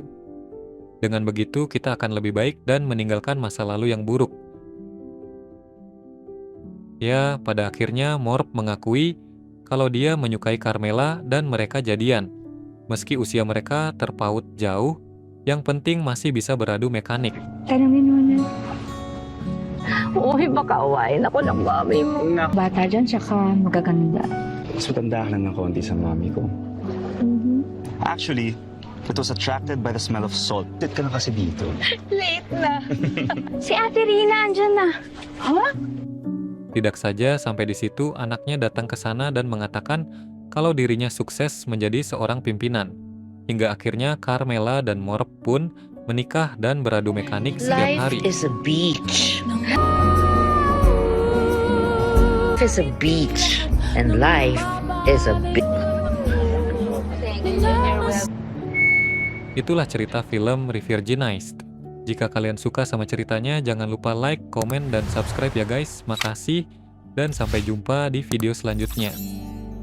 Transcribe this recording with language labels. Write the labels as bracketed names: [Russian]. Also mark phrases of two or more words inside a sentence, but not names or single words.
[Indonesian] Dengan begitu, kita akan lebih baik dan meninggalkan masa lalu yang buruk. Ya, pada akhirnya Morp mengakui kalau dia menyukai Carmela dan mereka jadian. Meski usia mereka terpaut jauh, yang penting masih bisa beradu mekanik. [Filipino] Tanungin mo na. Uy, baka awayin ako ng mami mo. Bata dyan, tsaka magaganda. Mas matanda ka lang ng konti sa mami ko. [English] Actually, it was attracted by the smell of salt. [Filipino] Sit ka na kasi dito. Late na. Si Ate Rina, andyan na. Ha? [Indonesian] Tidak saja sampai di situ, anaknya datang ke sana dan mengatakan kalau dirinya sukses menjadi seorang pimpinan. Hingga akhirnya Carmela dan Morp pun menikah dan beradu mekanik setiap hari. [English] Life is a beach. Life is a beach. And life is a beach. [Indonesian] Itulah cerita film Revirginized. Jika kalian suka sama ceritanya, jangan lupa like, komen, dan subscribe ya guys. Makasih, dan sampai jumpa di video selanjutnya.